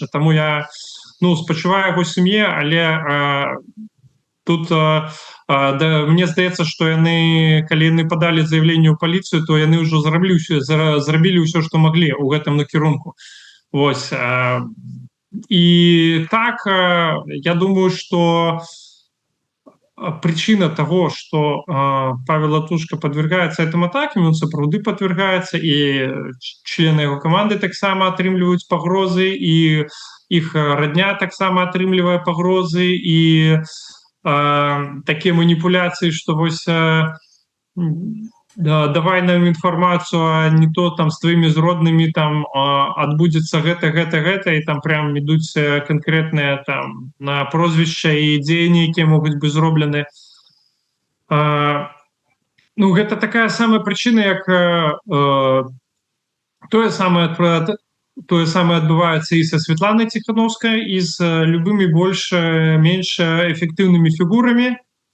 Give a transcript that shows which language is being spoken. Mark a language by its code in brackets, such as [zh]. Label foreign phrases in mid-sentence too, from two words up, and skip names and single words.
[be] Таму я спачуваю яго сям'е, але тут мне здаецца, што яны, калі яны падалі заявленне ў паліцыю, то яны ўжо зрабілі ўсё, што маглі ў гэтым накірунку. Вось. І так, я думаю, што [ru] причина того, что Павел Латушка подвергается этим атакам, он сапраўды подвергается, и члены его команды [be] таксама атрымліваюць пагрозы, [ru] и их родня [be] таксама атрымлівае пагрозы, [ru] и такие манипуляции, что вось [be] давай нам інфармацыю, а не то там з твоімі зроднымі там адбудзецца гэта, і там прям ідуць канкрэтныя там на прозвішча і дзеянні, якія могуць быць зроблены. Ну, гэта такая самая прычына, як тое самае адбываецца і са Святланай Ціхановскай, і з любымі больш-менш эфектыўнымі фігурамі.